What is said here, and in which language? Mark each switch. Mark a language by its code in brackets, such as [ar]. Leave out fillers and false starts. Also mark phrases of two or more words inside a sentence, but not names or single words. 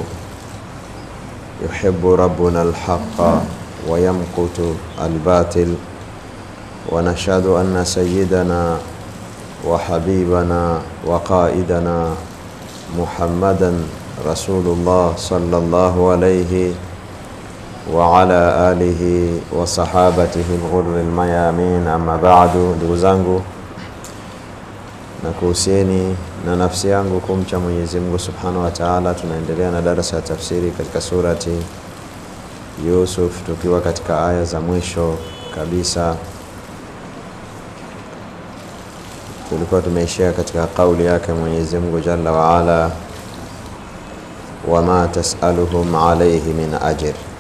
[ar] يحب ربنا الحق ويمقت الباطل ونشهد أن سيدنا وحبيبنا وقائدنا محمدا رسول الله صلى الله عليه وعلى آله وصحابته الغر الميامين. أما بعد, [sw] ndugu zangu, nakuhusieni na nafsi yangu kumcha Mwenyezi Mungu [ar] سبحانه وتعالى. [sw] Tunaendelea na darasa ya tafsiri katika surati Yusuf, tukiwa katika aya za mwisho kabisa. Tulikuwa tumeishia katika kauli yake Mwenyezi Mungu [ar] جل وعلا, وما تسألهم عليه من أجر.